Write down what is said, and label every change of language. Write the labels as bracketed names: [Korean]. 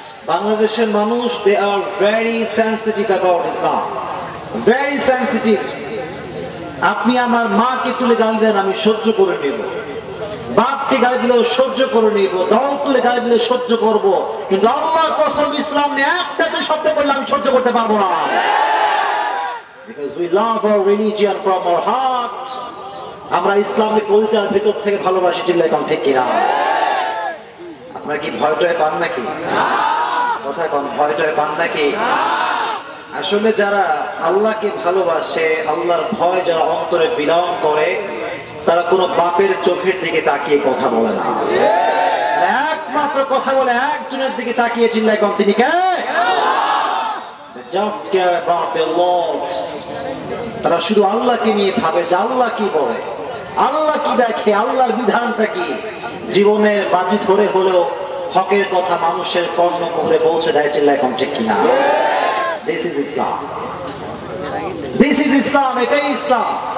[Bangla] বাংলাদেশের মানুষ, [English] they are very sensitive [Bangla] about Islam, very sensitive। আপনি আমার মাকে তুলে গালি দেন, আমি সহ্য করে নেব। বাপকে গালি দিলেও সহ্য করে নেব, দল তুলে গালি দিলে সহ্য করব। কিন্তু আল্লাহর কসম, ইসলাম নিয়ে একটা শব্দ বললে আমি সহ্য করতে পারবো না। [English] Because we love our religion from our heart. [Bangla] আমরা ইসলামকে কলিজার ভিতর থেকে ভালোবাসি। চিল্লায় কোন ঠিক কিনা? আপনারা কি ভয় টয় পান নাকি? কথা কোন, ভয় টয় পান নাকি? আসলে যারা আল্লাহকে ভালোবাসে, আল্লাহর ভয় যারা অন্তরে বিলং করে, তারা কোনো বাপের চোখের দিকে তাকিয়ে কথা বলে না। একমাত্র কথা বলে একজনের দিকে তাকিয়ে। চিল্লায় কোন তিনি কে? [English] Just care about the Lord. [Bangla] তারা শুধু আল্লাহকে নিয়ে ভাবে যে আল্লাহ কি বলে, আল্লাহ কি দেখে, আল্লাহর বিধানটা কি। জীবনের বাজি ধরে হলেও হকের কথা মানুষের কর্ণকুহরে পৌঁছে দেয়। চিল্লায় কোন ঠিক কিনা? [English] This is Islam. This is Islam. [Bangla] এটাই ইসলাম।